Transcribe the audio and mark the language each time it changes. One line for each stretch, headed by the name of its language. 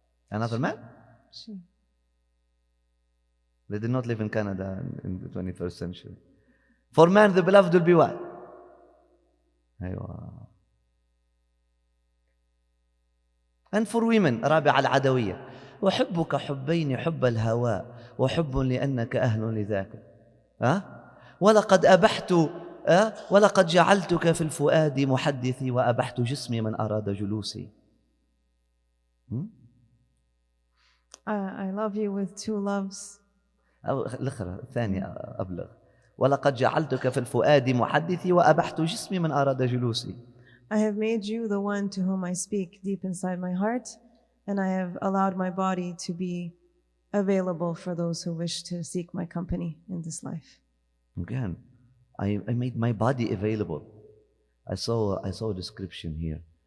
English: Another man? She. They did not live in Canada in the 21st century. For man, the beloved will be what? أيوة. And for women, رابعة العدوية.
Arabic: وحبك حبين حب الهواء وحب لأنك أهل لذاك. ولقد أبحت ولقد جعلتك في الفؤاد محدثي وأبحت جسمي من أراد جلوسي.
English: I love you with two loves.
Arabic: الأخرى الثانية أبلغ. ولقد جعلتك في الفؤاد محدثي وأبحت جسمي من أراد جلوسي.
English: I have made you the one to whom I speak deep inside my heart, and I have allowed my body to be available for those who wish to seek my company in this life. Again, I made my body available. I saw a description here.